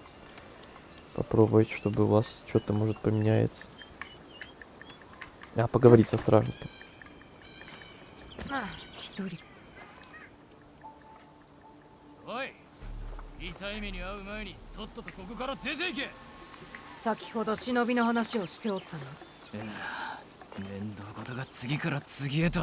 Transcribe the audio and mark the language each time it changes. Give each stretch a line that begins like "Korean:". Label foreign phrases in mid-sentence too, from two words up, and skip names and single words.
Russian: Попробовать, чтобы у вас что-то может поменяется. А, поговорить со стражником.
Japanese: 一人。おい、痛い目に遭う前にとっととここから出ていけ。先ほど忍びの話をしておったな。面倒事が次から次へと。